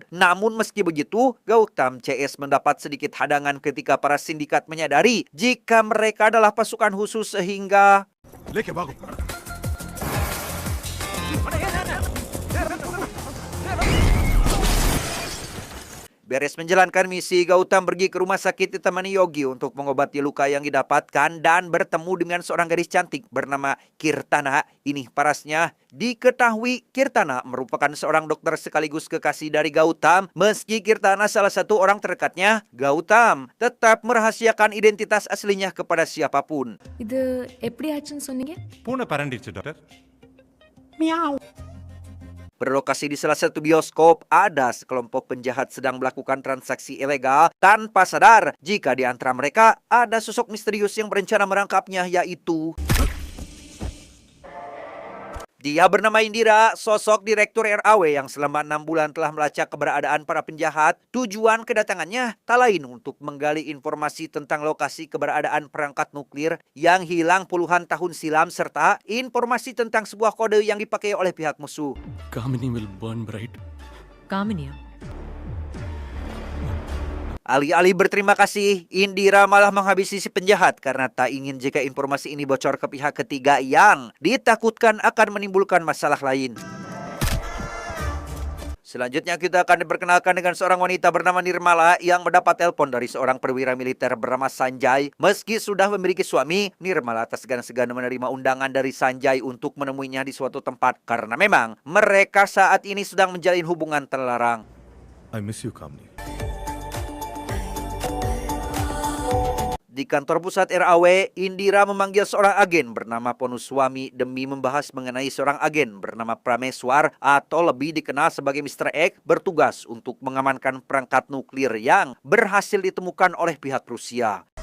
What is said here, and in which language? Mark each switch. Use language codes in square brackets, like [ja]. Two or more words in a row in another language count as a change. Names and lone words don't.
[id] Namun meski begitu, Gautam CS mendapat sedikit hadangan ketika para sindikat menyadari jika mereka adalah pasukan khusus sehingga beres menjalankan misi, Gautam pergi ke rumah sakit ditemani Yogi untuk mengobati luka yang didapatkan dan bertemu dengan seorang gadis cantik bernama Kirtana. Ini parasnya, diketahui Kirtana merupakan seorang dokter sekaligus kekasih dari Gautam. Meski Kirtana salah satu orang terdekatnya, Gautam tetap merahasiakan identitas aslinya kepada siapapun. [ta] இது எப்படி ஆச்சுன்னு சொன்னீங்க? பூனை பறந்துடுச்சு டாக்டர். [id] Berlokasi di salah satu bioskop, ada sekelompok penjahat sedang melakukan transaksi ilegal tanpa sadar jika di antara mereka ada sosok misterius yang berencana merangkapnya, yaitu dia bernama Indira, sosok direktur RAW yang selama 6 bulan telah melacak keberadaan para penjahat. Tujuan kedatangannya tak lain untuk menggali informasi tentang lokasi keberadaan perangkat nuklir yang hilang puluhan tahun silam serta informasi tentang sebuah kode yang dipakai oleh pihak musuh. [en] Kamini will burn bright. Kamini. [id] Alih-alih berterima kasih, Indira malah menghabisi si penjahat karena tak ingin jika informasi ini bocor ke pihak ketiga yang ditakutkan akan menimbulkan masalah lain. Selanjutnya kita akan diperkenalkan dengan seorang wanita bernama Nirmala yang mendapat telepon dari seorang perwira militer bernama Sanjay. Meski sudah memiliki suami, Nirmala tak segan-segan menerima undangan dari Sanjay untuk menemuinya di suatu tempat karena memang mereka saat ini sedang menjalin hubungan terlarang. [en] I miss you, Kamini. [id] Di kantor pusat RAW, Indira memanggil seorang agen bernama Ponuswami demi membahas mengenai seorang agen bernama Prameswar atau lebih dikenal sebagai Mr. X bertugas untuk mengamankan perangkat nuklir yang berhasil ditemukan oleh pihak Rusia.